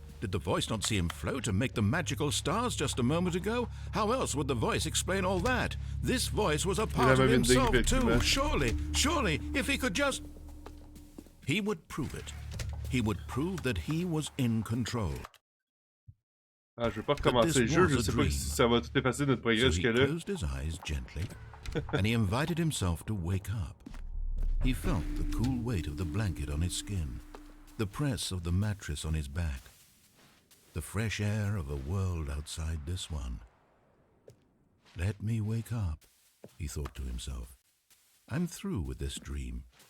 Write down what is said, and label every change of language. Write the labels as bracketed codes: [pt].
[en] Did the voice not see him float and make the magical stars just a moment ago? How else would the voice explain all that? This voice was a part of himself too. Surely, if he could just... He would prove it. He would prove that he was in control. [fr] Ah, je vais pas recommencer le jeu, je sais pas si ça va tout effacer notre progrès [en] So he [fr] jusque-là. [en] closed his eyes gently, and he invited himself to wake up. He felt the cool weight of the blanket on his skin, the press of the mattress on his back, the fresh air of a world outside this one. Let me wake up, he thought to himself. I'm through with this dream.